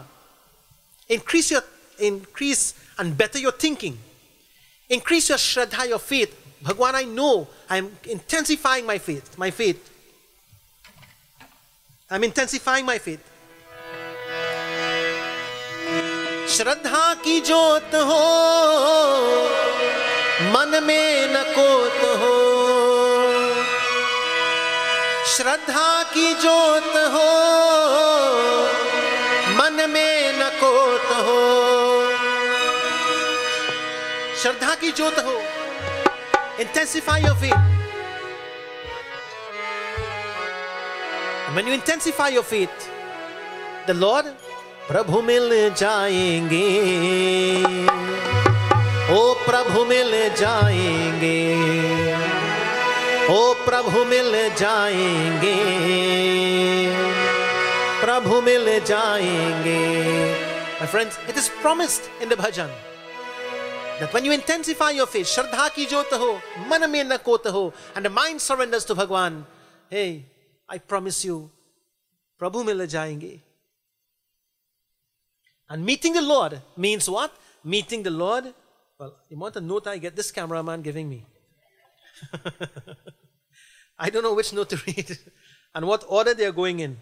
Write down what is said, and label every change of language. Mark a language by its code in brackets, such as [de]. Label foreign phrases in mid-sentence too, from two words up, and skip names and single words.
[en] Increase and better your thinking. Increase your shraddha, your faith. Bhagwan, I know I'm intensifying my faith. I'm intensifying my faith. [hi] श्रद्धा की ज्योत हो, मन में न खोट हो. श्रद्धा की ज्योत हो, मन में न खोट हो. श्रद्धा की ज्योत हो. [en] Intensify your faith. And when you intensify your faith, the Lord, [hi] प्रभु मिल जाएंगे, ओ प्रभु मिल जाएंगे, ओ प्रभु मिल जाएंगे, प्रभु मिल जाएंगे. [en] My friends, it is promised in the bhajan that when you intensify your faith, [hi] श्रद्धा की ज्योत हो, मन में न खोट हो, [en] and the mind surrenders to Bhagwan, hey, I promise you, [hi] प्रभु मिल जाएंगे. [en] And meeting the Lord means what? Meeting the Lord. Well, you want a note I get this cameraman giving me. I don't know which note to read and what order they are going in.